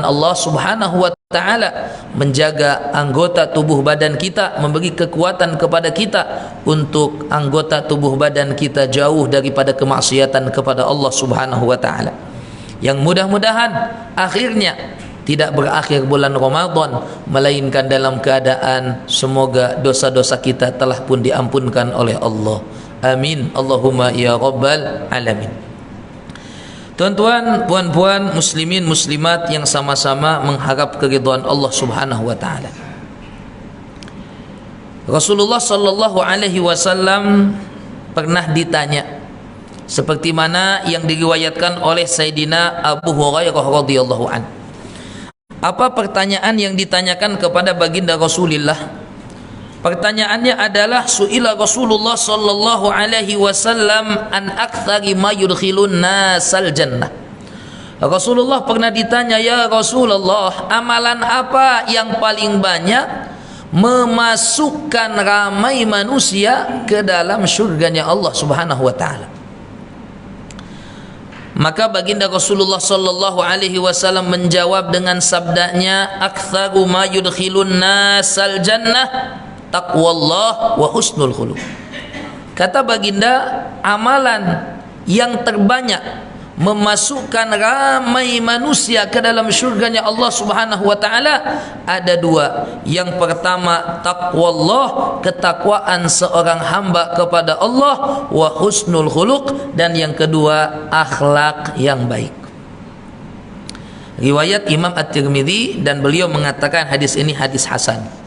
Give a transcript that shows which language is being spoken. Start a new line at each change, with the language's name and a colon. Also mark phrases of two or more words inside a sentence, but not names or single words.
Arabic: الله سبحانه وتعالى
Malay: menjaga anggota tubuh badan kita, memberi kekuatan kepada kita untuk anggota tubuh badan kita jauh daripada kemaksiatan kepada
Arabic: الله سبحانه وتعالى,
Malay: yang mudah-mudahan akhirnya tidak berakhir bulan Ramadan melainkan dalam keadaan semoga dosa-dosa kita telah pun diampunkan oleh Allah.
Arabic: آمين اللهم يا رب العالمين.
Malay: Tuan-tuan, puan-puan, muslimin, muslimat yang sama-sama mengharap keridhaan
Arabic: الله سبحانه وتعالى.
Malay: Rasulullah
Arabic: صلى الله عليه وسلم
Malay: pernah ditanya seperti mana yang diriwayatkan oleh Sayyidina Abu Hurairah
Arabic: رضي الله عنه.
Malay: Apa pertanyaan yang ditanyakan kepada baginda Rasulullah? Pertanyaannya adalah
Arabic: سئل رسول الله صلى الله عليه وسلم عن أكثر ما يدخل الناس الجنة.
Malay: Rasulullah pernah ditanya,
Arabic: يا رسول الله,
Malay: amalan apa yang paling banyak memasukkan ramai manusia ke dalam syurganya
Arabic: الله سبحانه وتعالى?
Malay: Maka baginda Rasulullah
Arabic: صلى الله عليه وسلم
Malay: menjawab dengan sabdanya,
Arabic: أكثر ما يدخل الناس الجنة تقوى الله وحسن الخلق.
Malay: Kata baginda, amalan yang terbanyak memasukkan ramai manusia ke dalam syurganya
Arabic: الله سبحانه وتعالى
Malay: ada dua. Yang pertama taqwallah, ketakwaan seorang hamba kepada Allah,
Arabic: وحسن الخلق,
Malay: dan yang kedua akhlak yang baik. Riwayat Imam At-Tirmidzi, dan beliau mengatakan hadis ini hadis hasan.